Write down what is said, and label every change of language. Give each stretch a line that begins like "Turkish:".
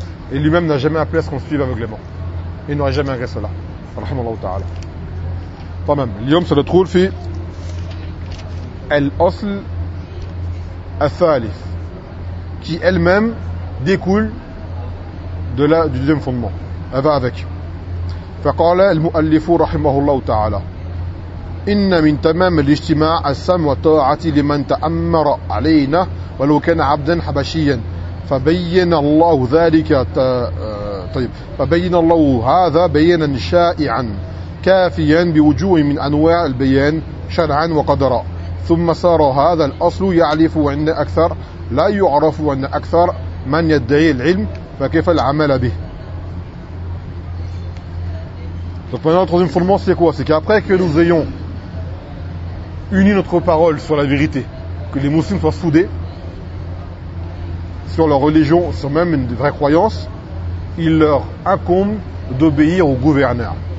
French: Et lui-même n'a jamais appelé à ce qu'on suive aveuglément. Il n'aurait jamais agréé cela.
Arabic: Rahimahullah ta'ala.
French: Pas même. L'homme se retrouve
Arabic: fi al-asl al-thalith.
French: Qui elle-même découle de la, du deuxième fondement. Elle va avec.
Arabic: Faqala al-mu'allifu rahimahullah ta'ala. إن من تمام الاجتماع السمع والطاعة لمن تأمر علينا ولو كان عبدا حبشيا فبين الله ذلك طيب فبين الله هذا بيانا شائعا كافيا بوجوه من أنواع البيان شرعا وقدرا ثم صار هذا الأصل يعرف عند أكثر لا يعرف عند أكثر من يدعي العلم فكيف العمل به.
French: Donc maintenant, le troisième fondement, c'est quoi? C'est qu'après que nous ayons uni notre parole sur la vérité, que les musulmans soient soudés sur leur religion, sur même une vraie croyance, il leur incombe d'obéir au gouverneur.